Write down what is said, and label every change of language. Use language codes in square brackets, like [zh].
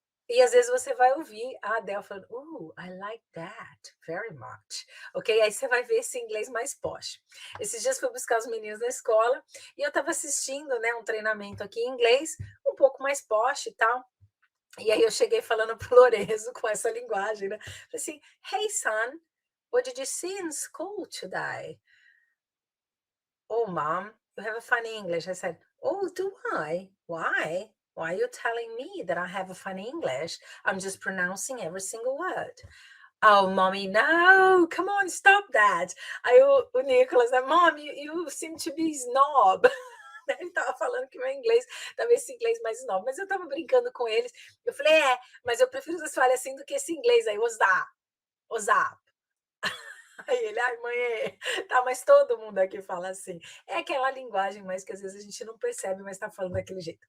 [pt] E às vezes você vai ouvir a Adele falando, oh, [en] I like that very much. [pt] Ok? Aí você vai ver esse inglês mais posh. Esses dias fui buscar os meninos na escola e eu estava assistindo, né, um treinamento aqui em inglês, um pouco mais posh e tal. E aí eu cheguei falando pro Lorenzo com essa linguagem, né? Falei assim, [en] hey son, what did you see in school today? Oh, mom, you have a funny English. I said, oh, do I? Why? Why are you telling me that I have a funny English? I'm just pronouncing every single word. Oh, mommy, no, come on, stop that. [pt] Aí o Nicholas, né, [en] mom, you seem to be snob. [pt] Ele tava falando que meu inglês, talvez esse inglês mais snob, mas eu tava brincando com eles. Eu falei, mas eu prefiro você falar assim do que esse inglês aí, what's up? Aí ele, ai, mãe, tá, mas todo mundo aqui fala assim. É aquela linguagem mais que às vezes a gente não percebe, mas tá falando daquele jeito.